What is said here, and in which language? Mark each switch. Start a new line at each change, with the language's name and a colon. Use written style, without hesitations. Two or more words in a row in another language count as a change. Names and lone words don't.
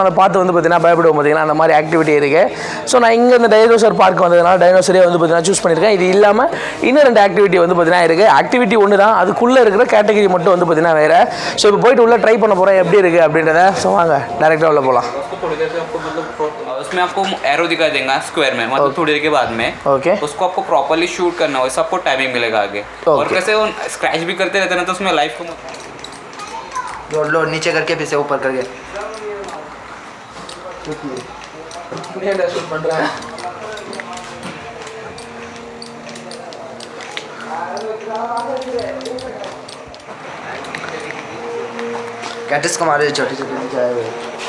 Tamil: நான் பார்த்து வந்து பார்த்திங்கன்னா பயப்படுவோம். பார்த்திங்கன்னா அந்த மாதிரி ஆக்டிவிட்டி இருக்குது. ஸோ நான் இங்கே இந்த டைனோசர் பார்க் வந்ததுனால டைனோசரே வந்து பார்த்திங்கன்னா சூஸ் பண்ணியிருக்கேன். இது இல்லாமல் இன்னும் 2 ஆக்டிவிட்டி வந்து பார்த்திங்கன்னா இருக்குது. ஆக்டிவிட்டி ஒன்று தான், அதுக்குள்ளே இருக்கிற கேட்டகரி மட்டும் வந்து பார்த்திங்கன்னா வேறு. ஸோ இப்போ போயிட்டு உள்ளே ட்ரை பண்ண போகிறேன் எப்படி இருக்குது அப்படின்றத. ஸோ வாங்க டேரெக்டாக உள்ளே போகலாம்.
Hindi: उसमें आपको एरो दिखा देगा स्क्वायर में, मतलब थोड़ी देर के बाद में. ओके. उसको आपको प्रॉपर्ली शूट करना हो, सबको टाइमिंग मिलेगा आगे. और कैसे वो स्क्रैच भी करते रहते हैं ना, तो उसमें लाइफ को लो नीचे करके फिर से ऊपर करके कैटिस को मारे छोटे छोटे नीचे आए हुए.